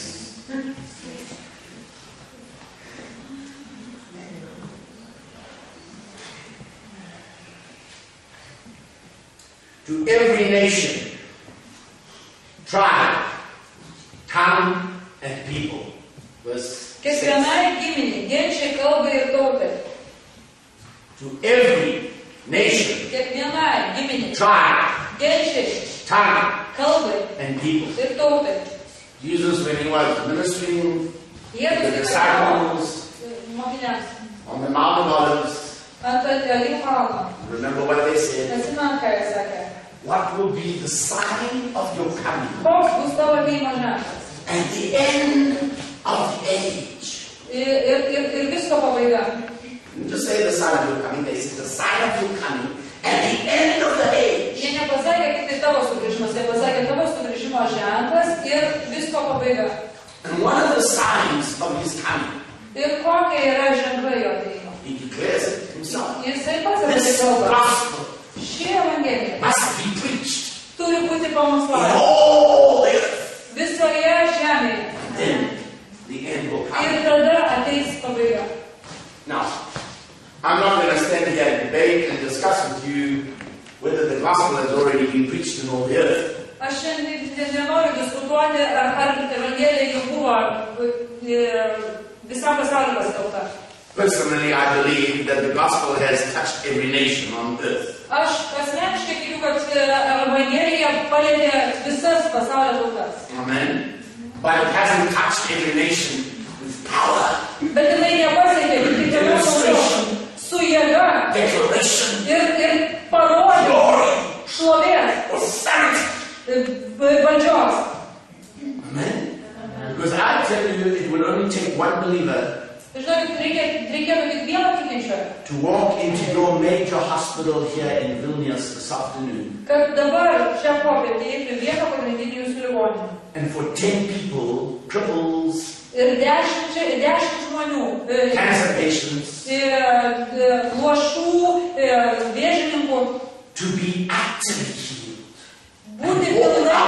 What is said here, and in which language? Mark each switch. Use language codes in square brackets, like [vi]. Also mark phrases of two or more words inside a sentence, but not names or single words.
[en] To every nation, tribe, tongue, and people. Verse 6. [lt] Kiekvienai giminiai, genčiai, kalbai ir tautai. [en] To every nation, [lt] Kiekvienai giminiai, [en] tribe, [lt] genčiai, [en] tongue, [lt] kalbai [en] and people. [lt] ir tautai. [en] Jesus, when he was ministering [lt] Jėzus [en] the [lt] kaip [en] disciples [lt] mokiniams [en] on the Mount of Olives, [lt] ant Alyvų kalno. [en] remember what they said? [lt] Nesimant, ką jis sakė. [en] What will be the sign of your coming [lt] Koks bus tavo ateimo ženklas? [en] and the end of the age? [lt] Ir visko pabaiga. [en] Didn't just say the sign of your coming, they said the sign of your coming and the end of the age. [lt] Jie nepasakė tik tai tavo sugrįžimas, jie pasakė tavo sugrįžimo ženklas ir visko pabaiga. [en] And one of the signs of his coming, [lt] Ir kokie yra ženklai jo ateimo? [en] he declares it himself. [lt] Jisai pats apie tai [en] This [lt] kalba. [en] gospel [lt] Ši evangelija [en] must be preached [lt] turi būti [en] in [lt] pamoksluojama [en] all the earth. [lt] visoje žemėje. [en] Then the end will come. [lt] Ir tada ateis pabaiga. [en] Now, I'm not going to stand here and debate and discuss with you whether the gospel has already been preached in all the earth. [lt] Aš šiandien nenoriu diskutuoti, ar evangelija jau buvo visam pasauliu paskelbta. [en] Personally, I believe that the gospel has touched every nation on earth. [lt] Aš asmeniškai tikiu, kad evangelija palietė visas pasaulio tautas. [en] Amen. But it hasn't touched every nation with power. [lt] Bet jinai nepasiekė kiekvienos tautos su jėga ir parodė šlovės valdžios. [en] Amen. Because I tell you, it will only take one believer to walk into your major hospital here in Vilnius this afternoon. And for 10 people, cripples, cancer patients, to be actively healed.